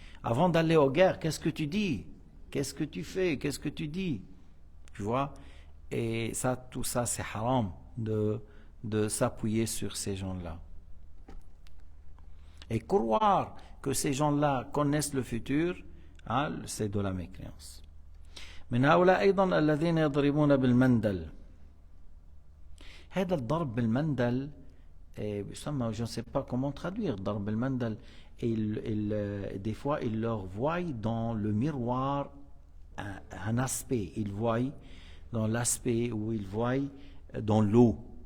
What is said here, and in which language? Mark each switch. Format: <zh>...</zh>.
<fr>Avant d'aller aux guerres, qu'est-ce que tu dis? Qu'est-ce que tu fais? Qu'est-ce que tu dis? Tu vois? Et ça, tout ça, c'est haram de s'appuyer sur ces gens-là. Et croire que ces gens-là connaissent le futur, c'est de la mécréance.</fr> <ar>من هؤلاء أيضا الذين يضربون بالمندل. هذا الضرب بالمندل يسمى,</ar> <fr>je ne sais pas comment traduire,</fr> <ar>ضرب بالمندل.</ar> <fr>Des fois, ils leur voient dans le miroir un aspect. Ils voient dans l'aspect où ils voient dans l'eau.</fr>